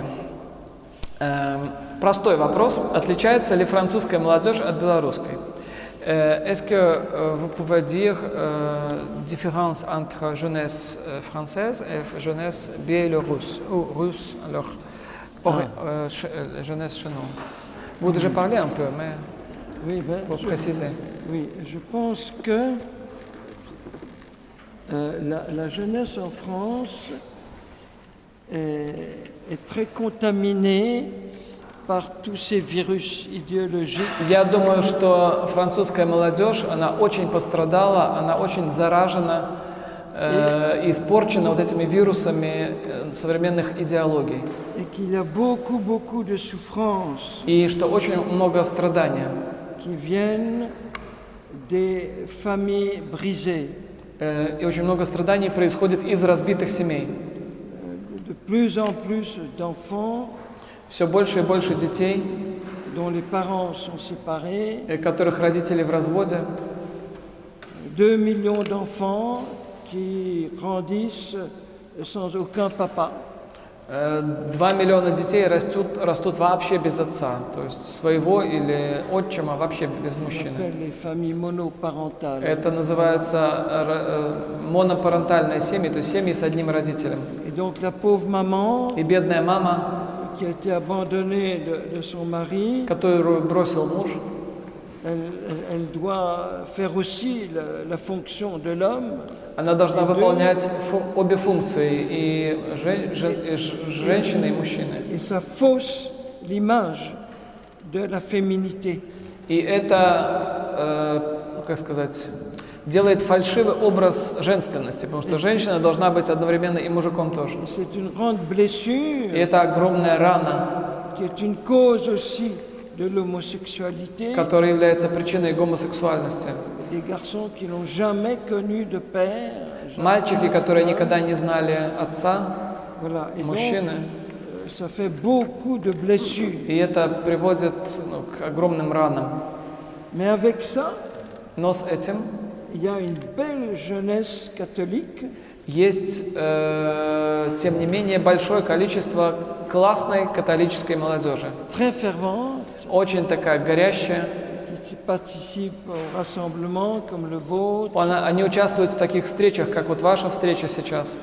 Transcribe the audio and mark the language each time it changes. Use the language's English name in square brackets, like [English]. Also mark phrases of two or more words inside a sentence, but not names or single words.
[Russian] Простой вопрос. Отличается ли французская молодежь от белорусской? [French] Est-ce que vous pouvez dire différence entre jeunesse française et jeunesse biélorusse ou russe, alors jeunesse chez nous? Vous déjà parlé un peu, mais Oui, ben, pour préciser. oui, je pense que la jeunesse en France est très contaminée par tous ces virus idéologiques. [Russian] Я думаю, что французская молодежь, она очень пострадала, она очень заражена и испорчена вот этими вирусами современных идеологий. [French] Et qu'il y a beaucoup de souffrances [Russian] И что очень много страдания. [French] qui viennent des familles brisées. [Russian] И очень много страданий происходит из разбитых семей. [French] De plus en plus d'enfants [Russian] Все больше и больше детей, [French] dont les parents sont séparés, [Russian] которых родители в разводе. [French] 2 millions d'enfants qui grandissent sans aucun papa. [Russian] 2 миллиона детей растут вообще без отца, то есть своего или отчима вообще без [French] On [Russian] мужчины. [French] appelle les familles monoparentales. [Russian] Это называется монопарентальные семьи, то есть семьи с одним родителем. [French] Et donc la pauvre maman [Russian] И бедная мама, [French] qui a été abandonnée de son mari, [Russian] которую бросил муж, [French] elle doit faire aussi la fonction de l'homme. [Russian] она должна выполнять обе функции, и женщины, и мужчины. [French] Et ça fausse l'image de la féminité. [Russian] И это, как сказать, делает фальшивый образ женственности, потому что женщина должна быть одновременно и мужиком тоже. [French] Et c'est une grande blessure [Russian] И это огромная рана, [French] qui est une cause aussi de l'homosexualité. [Russian] которая является причиной гомосексуальности. [French] Des garçons qui n'ont jamais connu de père. [Russian] Мальчики, которые никогда не знали отца, [French] Voilà. Et donc, [Russian] мужчины. [French] ça fait beaucoup de blessures. [Russian] И это приводит к огромным ранам. [French] Mais avec ça, [Russian] Но с этим [French] il y a une belle jeunesse catholique [Russian] есть, тем не менее, большое количество классной католической молодежи. [French] très fervente [Russian] Очень такая горящая. [French] qui participe au rassemblement comme le vôtre. [Russian] Они участвуют в таких встречах, как вот ваша встреча сейчас.